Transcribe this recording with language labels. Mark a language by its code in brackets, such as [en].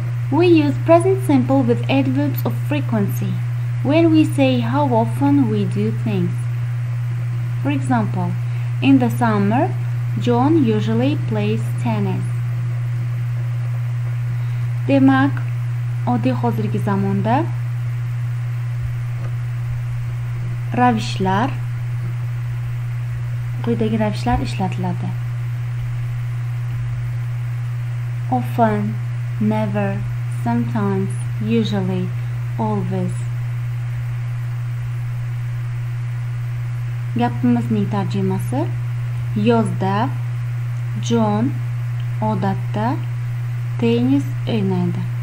[en] We use present simple with adverbs of frequency when we say how often we do things. For example, in the summer, John usually plays tennis. [uz] Demak, oddiy hozirgi zamonda ravishlar quyidagi ravishlar ishlatiladi. [en] Often, never, sometimes, usually, always. [uz] Gapimizning tarjimasi: yozda John odatda tennis o'ynaydi.